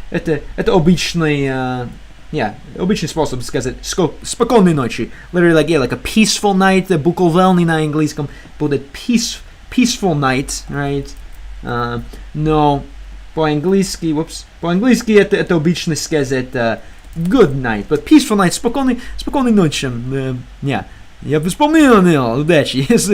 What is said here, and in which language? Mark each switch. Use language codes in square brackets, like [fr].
[ru] Это обычный, обычный способ сказать спокойной ночи. [en] Literally like a peaceful night, [ru] буквально на английском будет [en] peaceful night, right? [ru] Но по-английски это обычно сказать [en] good night, but peaceful night, [ru] спокойной ночи. Я вспомнил, удачи.